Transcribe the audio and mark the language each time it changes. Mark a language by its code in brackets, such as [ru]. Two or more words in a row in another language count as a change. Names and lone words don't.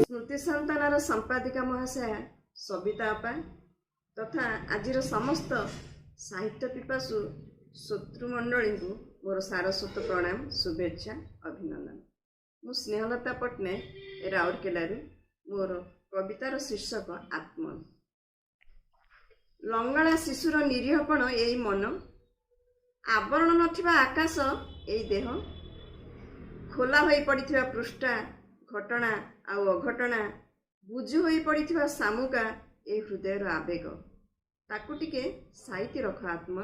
[or] ଶ୍ରୁତି ସନ୍ତାନର ସମ୍ପାଦିକା ମହାଶୟା ସବିତା ଅପା ତଥା ଆଜିର ସମସ୍ତ ସାହିତ୍ୟ ପିପାସୁ ଶ୍ରୋତୃମଣ୍ଡଳୀ କୁ ମୋର ସାରସ୍ୱତ ପ୍ରଣାମ ଶୁଭେଚ୍ଛା ଅଭିନନ୍ଦନ। ମୁଁ ସ୍ନେହଲତା ପଟ୍ଟନାୟକ ରାଉରକେଲାରୁ ମୋର କବିତାର ଶୀର୍ଷକ ଆତ୍ମ। ଲଙ୍ଗଡ଼ା ଶିଶୁର ନିରୀହପଣ ଏଇ ମନ, ଆବରଣ ନଥିବା ଆକାଶ ଏଇ ଦେହ, ଖୋଲା ହୋଇ ପଡ଼ିଥିବା ପୃଷ୍ଠା ଘଟଣା ଆଉ ଅଘଟଣା, ବୁଝୁ ହୋଇ ପଡ଼ିଥିବା ସାମୁକା ଏ ହୃଦୟର ଆବେଗ, ତାକୁ ଟିକେ ସାଇତି ରଖ ଆତ୍ମନ।